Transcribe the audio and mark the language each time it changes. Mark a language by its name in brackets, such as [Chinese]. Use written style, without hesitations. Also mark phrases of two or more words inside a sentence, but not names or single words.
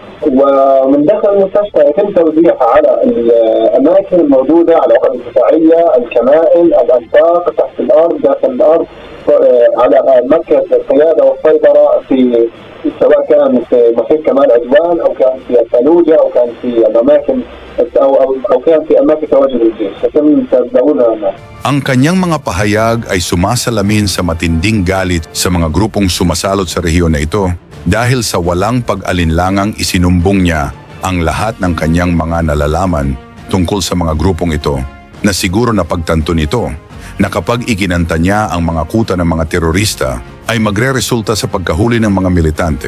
[Arabic] ومن داخل المستشفى يتم توزيعها على الأماكن الموجودة على الأرض الدفاعية، الكمائن، الأنفاق تحت الأرض، داخل الأرض، على مركز القيادة والسيطرة في سواء كان في محيط كمال عدوان أو كان في الفلوجة أو كان في الأماكن أو كان في أماكن تواجد الجيش. يتم تداولها. [Filipino] Ang kanyang mga pahayag ay sumasalamin sa matinding galit sa mga grupong sumasalot sa rehiyon na ito dahil sa walang pag-alinlangang isinumbong niya ang lahat ng kanyang mga nalalaman tungkol sa mga grupong ito na siguro na pagtanto nito na kapag ikinanta niya ang mga kuta ng mga terorista ay magre-resulta sa pagkahuli ng mga militante.